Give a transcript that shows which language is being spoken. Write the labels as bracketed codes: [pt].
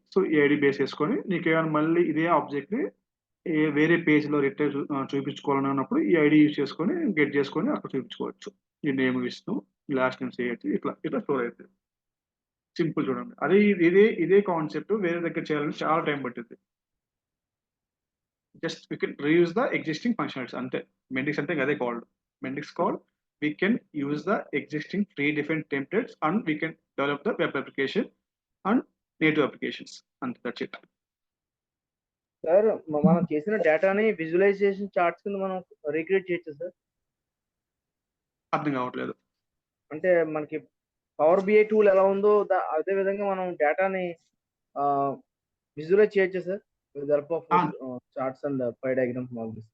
[te] So ఈ ID base చేసుకొని నీకు ఏమైనా మళ్ళీ ఇదే ఆబ్జెక్ట్ ని వేరే పేజ్ లో రిటర్న్ చూపించుకోవాలని అన్నప్పుడు ఈ ఐడి యూజ్ చేసుకొని గెట్ చేసుకొని అక్కడ చూపించుకోవచ్చు. ఈ నేమ్ విష్ణు, లాస్ట్ నేమ్ చేయొచ్చు. ఇట్లా స్టోర్ అవుతుంది. సింపుల్ చూడండి. అదే ఇదే కాన్సెప్ట్ వేరే దగ్గర చేయాలని చాలా టైం పట్టింది. [en] just we can reuse the existing functionalities [te] అంతే. మెండిక్స్ అంటే అదే called. [en] Mendix called we can use the existing 3 different templates and we can develop the web application and native applications. [te] అంతే, [en] That's it. [te] సార్ మనం చేసిన డేటాని విజువలైజేషన్ చార్ట్స్ కింద మనం recreate చేయొచ్చు సార్. అర్థం కావట్లేదు. అంటే మనకి పవర్ బిఐ టూల్ ఎలా ఉందో అదే విధంగా మనం డేటాని విజువలైజ్ చేయొచ్చు sir [en] with help of charts and pie diagrams [te] mall.